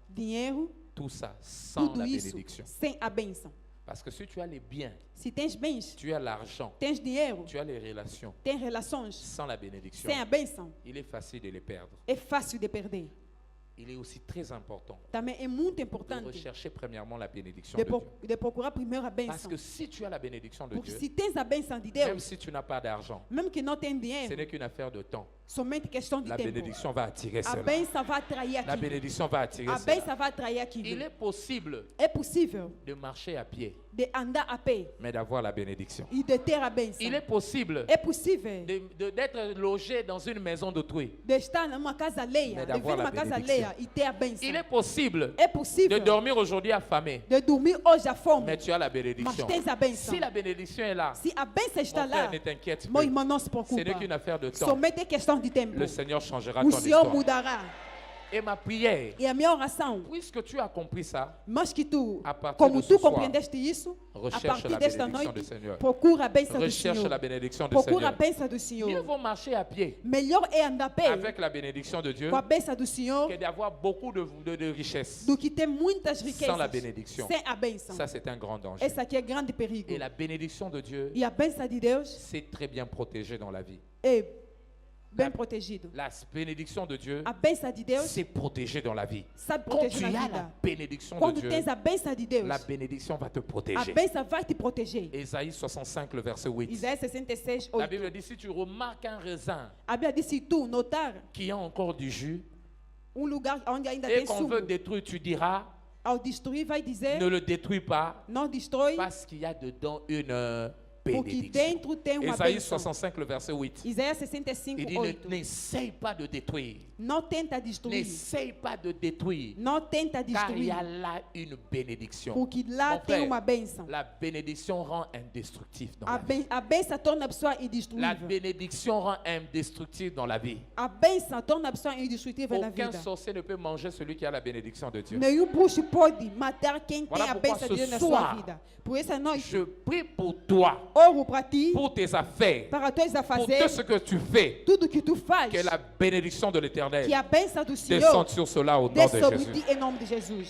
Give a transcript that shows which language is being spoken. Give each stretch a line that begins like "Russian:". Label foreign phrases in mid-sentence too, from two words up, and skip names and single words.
Portuguese: dinheiro,
French: tout ça sans
Portuguese: tudo
French: la
Portuguese: isso
French: bénédiction.
Portuguese: sem a bênção.
French: Parce que si tu as les biens,
Portuguese: Se tens bens,
French: tu as l'argent,
Portuguese: tens dinheiro,
French: tu as les relations,
Portuguese: tens relações,
French: sans la bénédiction,
Portuguese: sem a bênção,
French: il est facile de les perdre.
Portuguese: é fácil de perder.
French: Il est aussi très important
Portuguese: Também é muito
French: de
Portuguese: importante
French: rechercher premièrement la bénédiction
Portuguese: de,
French: de Dieu.
Portuguese: de procurar primeiro a
French: Parce
Portuguese: bênção.
French: que si tu as la bénédiction de
Portuguese: Porque
French: Dieu,
Portuguese: se tens a bênção de
French: même
Portuguese: Deus,
French: si tu n'as pas d'argent,
Portuguese: mesmo que não tenha
French: ce
Portuguese: dinheiro,
French: n'est qu'une affaire de temps.
Portuguese: somente questão de
French: La
Portuguese: tempo.
French: bénédiction va attirer
Portuguese: A
French: cela.
Portuguese: bênção vai atrair
French: La
Portuguese: aquilo.
French: bénédiction va attirer
Portuguese: A
French: cela.
Portuguese: bênção vai atrair
French: Il
Portuguese: aquilo.
French: est possible
Portuguese: É possível
French: de marcher à pied,
Portuguese: de andar a pé
French: mais d'avoir la bénédiction.
Portuguese: e de ter a bênção.
French: Il est possible
Portuguese: É possível
French: d'être logé dans une maison d'autrui.
Portuguese: de estar numa casa alheia,
French: Mais
Portuguese: de
French: d'avoir
Portuguese: vir
French: la
Portuguese: numa casa
French: bénédiction.
Portuguese: alheia e ter a bênção.
French: Il est possible
Portuguese: É
French: de
Portuguese: possível
French: dormir aujourd'hui affamé,
Portuguese: de dormir hoje à fome,
French: mais tu as la
Portuguese: mas
French: bénédiction.
Portuguese: tens a bênção.
French: Si la bénédiction est là,
Portuguese: Se a bênção está
French: mon frère,
Portuguese: lá,
French: ne t'inquiète
Portuguese: meu
French: plus.
Portuguese: irmão não se
French: Ce
Portuguese: preocupa.
French: n'est qu'une affaire de temps.
Portuguese: Somente é questão de tempo.
French: Le Seigneur changera
Portuguese: O
French: ton
Portuguese: Senhor
French: histoire.
Portuguese: mudará.
French: Et ma prière,
Portuguese: E a minha oração,
French: puisque tu as compris ça,
Portuguese: mas que tu,
French: à partir
Portuguese: como
French: de ce
Portuguese: tu
French: soir,
Portuguese: compreendeste isso, a
French: recherche
Portuguese: partir
French: la
Portuguese: desta
French: bénédiction du
Portuguese: noite,
French: Seigneur.
Portuguese: procura a bênção do
French: Recherche
Portuguese: Senhor.
French: la bénédiction du
Portuguese: Procura a
French: Seigneur.
Portuguese: bênção do
French: Mieux
Portuguese: Senhor.
French: vaut marcher à pied
Portuguese: Melhor é andar a pé
French: avec la bénédiction de Dieu
Portuguese: com a bênção do Senhor
French: que d'avoir beaucoup de richesses
Portuguese: do que ter muitas riquezas
French: sans la bénédiction.
Portuguese: sem a bênção.
French: Ça, c'est un grand danger.
Portuguese: Esse aqui é grande perigo.
French: Et la bénédiction de Dieu,
Portuguese: E a bênção de Deus
French: c'est très bien protégé dans la vie.
Portuguese: é bem protegido.
French: La bénédiction de Dieu,
Portuguese: A bênção de Deus
French: c'est protégé dans la vie.
Portuguese: sabe
French: Quand
Portuguese: proteger
French: tu
Portuguese: na
French: as la
Portuguese: vida.
French: bénédiction de
Portuguese: Quando
French: Dieu,
Portuguese: tens a bênção de Deus,
French: la bénédiction va te
Portuguese: a
French: protéger.
Portuguese: bênção vai te proteger.
French: Ésaïe 65, le verset 8.
Portuguese: Isaías 66,
French: La
Portuguese: 8.
French: Bible dit, si tu remarques un raisin
Portuguese: A Bíblia diz, se tu notar
French: qui a encore du jus
Portuguese: lugar onde ainda
French: et
Portuguese: tem
French: qu'on
Portuguese: sumo,
French: veut détruire, tu diras,
Portuguese: ao destruir vai dizer,
French: ne le détruis pas
Portuguese: não destrói,
French: parce qu'il y a dedans une
Portuguese: porque
French: bénédiction.
Portuguese: dentro tem uma
French: Ésaïe
Portuguese: bênção.
French: 65, le verset 8.
Portuguese: Isaías 65,
French: Il dit,
Portuguese: 8.
French: n'essaye pas de détruire.
Portuguese: Não tenta destruir.
French: N'essaye pas de détruire.
Portuguese: Não tenta
French: Car il y
Portuguese: destruir.
French: a là une bénédiction.
Portuguese: Porque lá
French: Mon
Portuguese: tem
French: frère,
Portuguese: uma bênção.
French: la bénédiction rend indestructible dans la
Portuguese: A,
French: vie.
Portuguese: a bênção torna a pessoa
French: La
Portuguese: indestrutível.
French: bénédiction rend indestructible dans la vie.
Portuguese: A bênção torna a pessoa indestrutível na
French: Aucun
Portuguese: vida.
French: sorcier ne peut manger celui qui a la bénédiction de Dieu.
Portuguese: Nenhum bruxo pode matar quem
French: Voilà
Portuguese: tem a
French: pourquoi
Portuguese: bênção
French: ce
Portuguese: de Deus na
French: soir,
Portuguese: sua vida. Por essa noite,
French: Je prie pour toi,
Portuguese: oro para ti,
French: pour tes affaires,
Portuguese: para teus
French: pour
Portuguese: afazeres,
French: tout ce que tu fais.
Portuguese: tudo que tu faz,
French: Que la bénédiction de l'Éternel
Portuguese: que a bênção do Senhor
French: descende sur cela au nom
Portuguese: desça
French: de
Portuguese: sobre
French: Jésus.
Portuguese: ti em nome de Jesus.